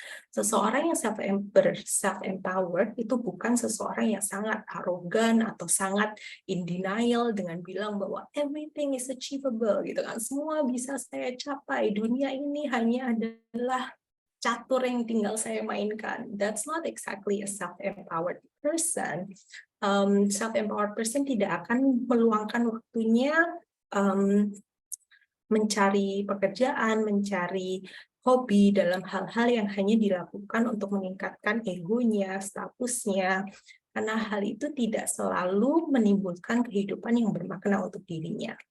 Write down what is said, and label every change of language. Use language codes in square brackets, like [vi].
[id] Seseorang yang self-empowered itu bukan seseorang yang sangat arogan atau sangat in denial dengan bilang bahwa everything is achievable gitu kan, semua bisa saya capai, dunia ini hanya adalah catur yang tinggal saya mainkan. [en] That's not exactly a self-empowered person. [id] Self-empowered person tidak akan meluangkan waktunya mencari pekerjaan, mencari hobi dalam hal-hal yang hanya dilakukan untuk meningkatkan egonya, statusnya, karena hal itu tidak selalu menimbulkan kehidupan yang bermakna untuk dirinya.